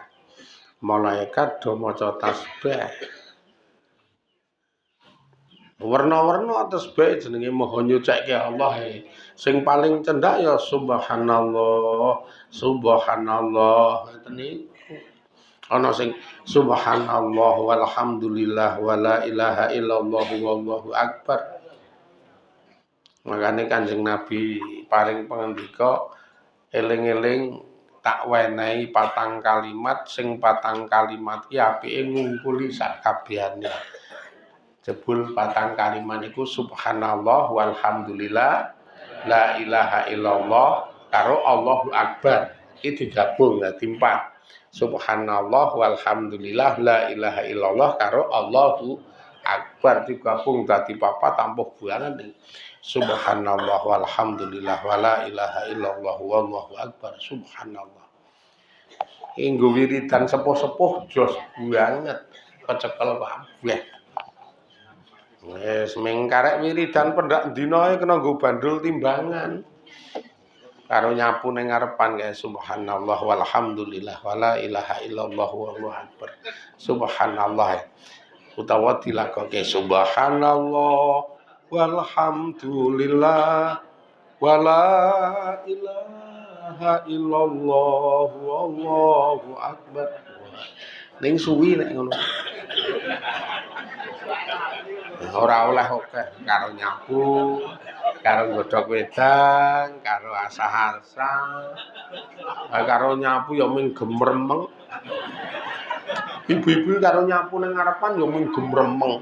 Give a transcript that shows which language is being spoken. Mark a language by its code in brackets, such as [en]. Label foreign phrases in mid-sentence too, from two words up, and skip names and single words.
[jv] Malaikat do maca tasbih. Warna-warna tasbih jenenge maha nyucikke Allah. Sing paling cendak ya [ar] سبحان الله، سبحان الله. [jv] Ngoten niku. Ana sing [ar] سبحان الله والحمد لله ولا إله إلا الله والله أكبر. Makane Kanjeng Nabi paring pangandika eling-eling tak wenehi 4 kalimat sing 4 kalimat iki apike ngumpuli sak kabehane. [jv] Jebul 4 kalimat iku [ar] سبحان الله والحمد لله لا إله إلا الله [jv] karo [ar] الله أكبر. [jv] Iki digabung dadi 4. [ar] سبحان الله والحمد لله لا إله إلا الله [jv] karo [ar] الله أكبر [jv] digabung dadi 4 tampuh buanan. [ar] سبحان الله والحمد لله ولا إله إلا الله والله أكبر سبحان الله. [jv] Inggo wiridan sepuh-sepuh jos banget kecekel kabeh. Wis mengkarek wiridan pendak dina kena nggo bandul timbangan. Karo nyapu ning ngarepan kae [ar] سبحان الله والحمد لله ولا إله إلا الله والله أكبر. [jv] Subhanallah. Utawa dilakoke [ar] سبحان الله والحمد لله ولا إله إلا الله والله أكبر. [jv] Ning suwi nek ngono. Ora oleh akeh karo nyapu, karo godhog wedang, karo asah-asah. Karo nyapu ya mung gemremeng. Ibu-ibu karo nyapu ning ngarepan ya mung gemremeng.